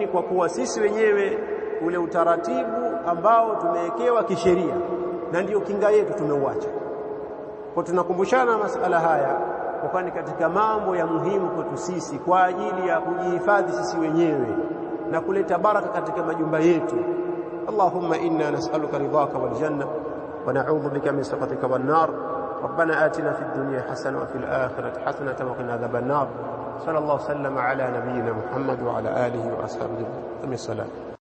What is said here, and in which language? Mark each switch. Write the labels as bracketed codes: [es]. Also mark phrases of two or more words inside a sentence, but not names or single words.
[sw] Kwa kuwa sisi wenyewe ule utaratibu ambao tumewekewa kisheria na ndio kinga yetu tumeuacha. Kwa tunakumbushana masala haya kwa ni katika mambo ya muhimu kwetu sisi kwa ajili ya kujihifadhi sisi wenyewe na kuleta baraka katika majumba yetu. [ar] اللهم إنا نسألك رضاك والجنة ونعوذ بك من سخطك والنار. ربنا آتنا في الدنيا حسنة وفي الآخرة حسنة وقنا عذاب النار. صلى الله وسلم على نبينا محمد وعلى آله وأصحابه.